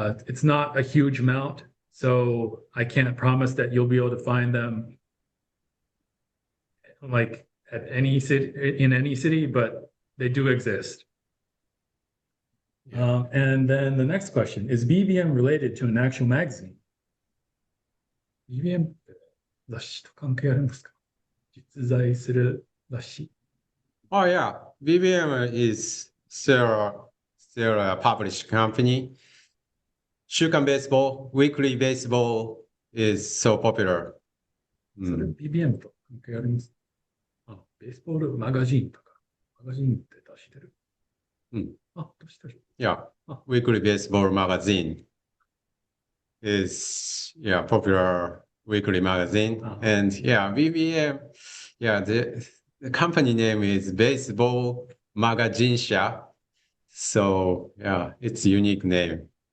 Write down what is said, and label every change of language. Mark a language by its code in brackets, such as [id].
[en] It's not a huge amount, so I can't promise that you'll be able to find them like at any city in any city, but they do exist. And then the next question, is BBM related to an actual magazine? [ja] BBM 雑誌と関係あるんですか？実在する雑誌。 [en] Oh yeah, BBM is still a published company. 週刊 Baseball, Weekly Baseball is so popular. [ja] それ BBM と関係あります。ベースボールマガジンとか、マガジンって出してる。出してる。 [en] Yeah, Weekly Baseball magazine is popular weekly magazine. And BBM, the company name is Baseball Magazine Sha. So it's a unique name.